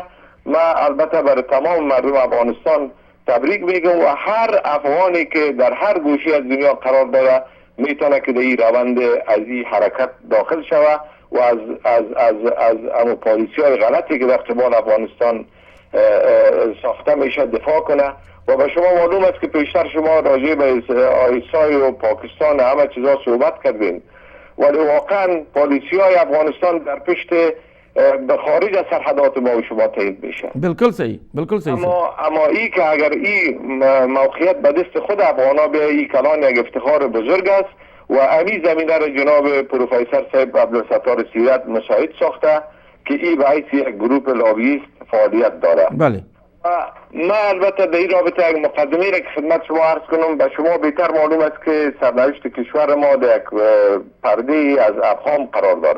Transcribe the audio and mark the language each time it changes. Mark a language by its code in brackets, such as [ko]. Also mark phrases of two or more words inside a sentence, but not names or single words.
[fa] ما البته برای تمام مردم افغانستان تبریک میگم و هر افغانی که در هر گوشه از دنیا قرار داره میتونه که در این روند از این حرکت داخل شود و از امو پالیسی های غلطی که در قبال افغانستان ساخته میشه دفاع کنه. و به شما معلوم است که پیشتر شما راجع به آیسای و پاکستان همه چیزا صحبت کردین، ولی واقعا پالیسی های افغانستان در پشت به خارج از سرحدات ما و شما تایید میشه. بالکل صحیح، بالکل صحیح. اما ای که اگر این موقعیت به دست خود افغانا به این کلان یک افتخار بزرگ است و امی زمینه را جناب پروفسور صاحب عبدالستار سیرت مساعد ساخته که این باعث یک گروه لابیست فعالیت داره. بله. ما البته در این رابطه یک مقدمه را که خدمت شما عرض کنم، به شما بهتر معلوم است که سرنوشت کشور ما در یک پرده از ابهام قرار داره.